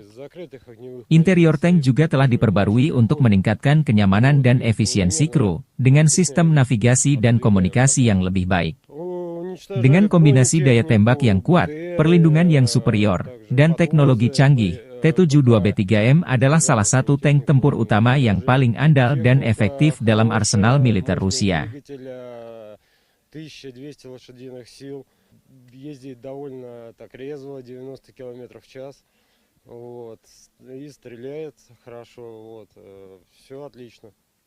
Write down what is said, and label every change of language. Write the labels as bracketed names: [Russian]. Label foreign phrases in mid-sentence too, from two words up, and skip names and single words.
[Indonesian] Interior tank juga telah diperbarui untuk meningkatkan kenyamanan dan efisiensi kru, dengan sistem navigasi dan komunikasi yang lebih baik. Dengan kombinasi daya tembak yang kuat, perlindungan yang superior, dan teknologi canggih, T-72B3M adalah salah satu tank tempur utama yang paling andal dan efektif dalam arsenal militer Rusia. [Russian] Ездит довольно так резво, 90 км в час, вот, и стреляет хорошо, вот, все отлично.